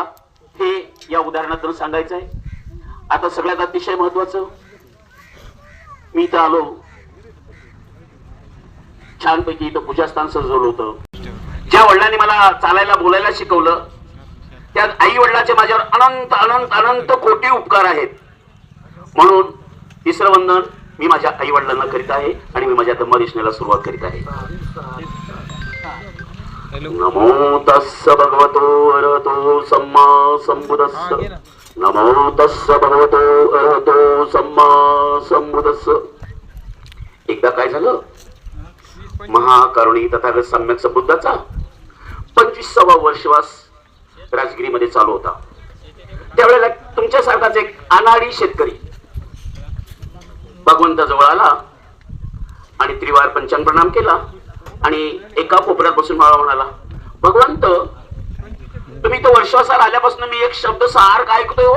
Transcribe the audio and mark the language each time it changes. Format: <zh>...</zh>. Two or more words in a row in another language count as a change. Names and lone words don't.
<mr>हे या उदाहरणातून सांगायचं आहे. आता सगळ्यात अतिशय महत्वाचं, मी इथं आलो, छानपैकी इथं पूजास्थान सजवलं होतं. ज्या वडिलांनी मला चालायला बोलायला शिकवलं, त्या आई वडिलांचे माझ्यावर अनंत अनंत अनंत कोटी उपकार आहेत. म्हणून तिसरं वंदन मी माझ्या आई वडिलांना करीत आहे, आणि मी माझ्या धम्मदेशनेला सुरुवात करीत आहे.</mr> <pi>नमो तस्स भगवतो अरहतो सम्मा संबुद्धस्स. नमो तस्स भगवतो अरहतो सम्मा संबुद्धस्स.</pi> <mr>एकदा काय झालं, महाकरुणी तथागत सम्यक संबुद्धाचा 25वा वर्षवास राजगिरीमध्ये चालू होता. त्यावेळेला तुमच्यासारखाच एक अनाडी शेतकरी भगवंताजवळ आला आणि त्रिवार पंचांग प्रणाम केला, आणि एका कोपऱ्यात बसून मला म्हणाला, भगवंत, तुम्ही तो वर्षवासाला आल्यापासून मी एक शब्द सारखा ऐकतोय हो.</mr>